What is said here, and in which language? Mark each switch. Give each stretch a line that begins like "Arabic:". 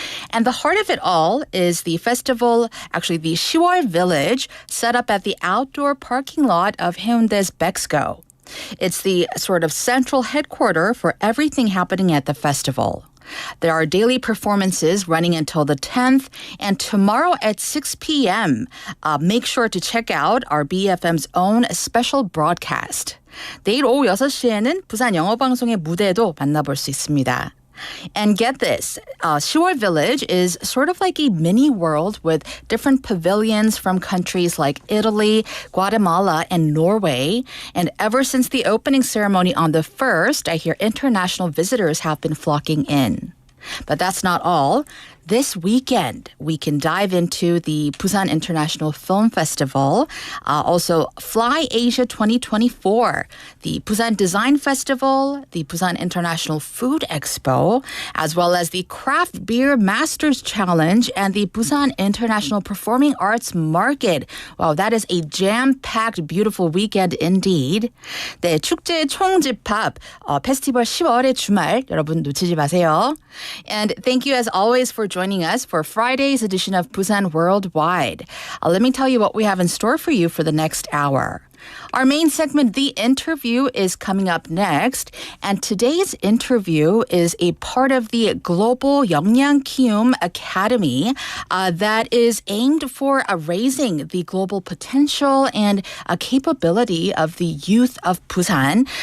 English: And the heart of it all is the festival, actually the 10월 Village, set up at the outdoor parking lot of Hyundai's Bexco. It's the sort of central headquarter for everything happening at the festival. There are daily performances running until the 10th, and tomorrow at 6 p.m., make sure to check out our BFM's own special broadcast.
Korean: 내일 오후 6시에는 부산 영어방송의 무대도 만나볼 수 있습니다.
English: And get this, 10월 Village is sort of like a mini world with different pavilions from countries like Italy, Guatemala, and Norway. And ever since the opening ceremony on the 1st, I hear international visitors have been flocking in. But that's not all. This weekend, we can dive into the Busan International Film Festival, also Fly Asia 2024, the Busan Design Festival, the Busan International Food Expo, as well as the Craft Beer Masters Challenge and the Busan International Performing Arts Market. Wow, that is a jam-packed, beautiful weekend indeed.
Korean: 네, 축제 총집합, 페스티벌 10월의 주말, 여러분 놓치지 마세요.
English: And thank you as always for joining us for Friday's edition of Busan Worldwide. Let me tell you what we have in store for you for the next hour. Our main segment, The Interview, is coming up next. And today's interview is a part of the Global 영양키움 Academy that is aimed for raising the global potential and capability of the youth of Busan.